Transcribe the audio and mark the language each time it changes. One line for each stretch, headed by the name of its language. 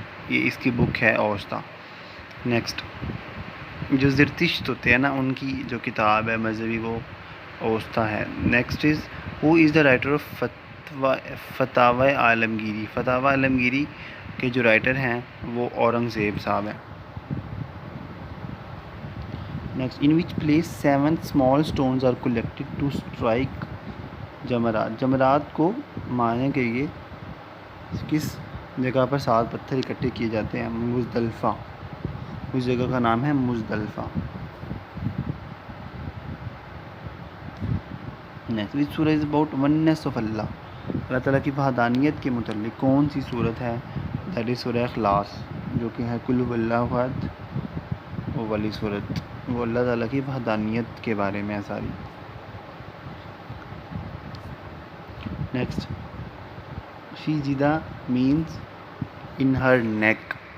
Urdu: یہ اس کی بک ہے اوستا. نیکسٹ، جو زرتشت ہوتے ہیں نا ان کی جو کتاب ہے مذہبی وہ اوستا ہے.
English: Next is who is the writer of Fatawa Alamgiri.
Urdu: فتاوی عالمگیری کے جو رائٹر ہیں وہ اورنگزیب صاحب ہیں.
English: Next, in which place 7 small stones are collected to strike Jamarat.
Urdu: جمرات کو مارنے کے لیے کس جگہ پر 7 پتھر اکٹھے کیے جاتے ہیں؟ مزدلفہ. اس جگہ کا نام ہے مزدلفہ.
English: Next, which surah is about oneness of Allah.
Urdu: اللہ تعالیٰ کی وحدانیت کے متعلق کون سی صورت ہے؟
English: that is surah Ikhlas,
Urdu: جو کہ ہے
Arabic: قل هو اللہ احد،
Urdu: وہ والی صورت، وہ اللہ تعالیٰ کی وحدانیت کے بارے میں ہے ساری۔ نیکسٹ، شیجدہ مینس ان ہر نیک۔